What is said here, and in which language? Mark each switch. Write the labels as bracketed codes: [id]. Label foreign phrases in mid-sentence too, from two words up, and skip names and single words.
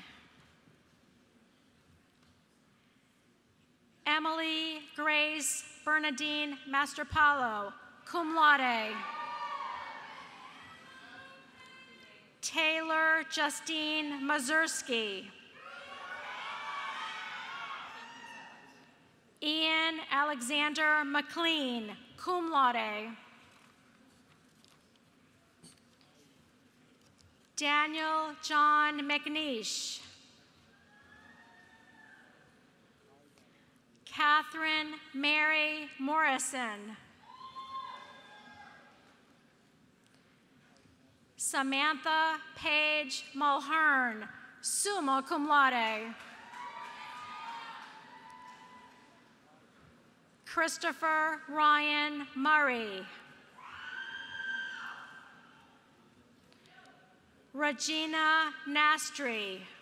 [en] Emily Grace Bernadine Masterpalo, [la] cum laude. [en] Taylor Justine Mazurski. Ian Alexander McLean, [la] cum laude. [en] Daniel John McNeish. Catherine Mary Morrison. Samantha Paige Mulhern, [la] summa cum laude. [en] Christopher Ryan Murray. Regina Nastri.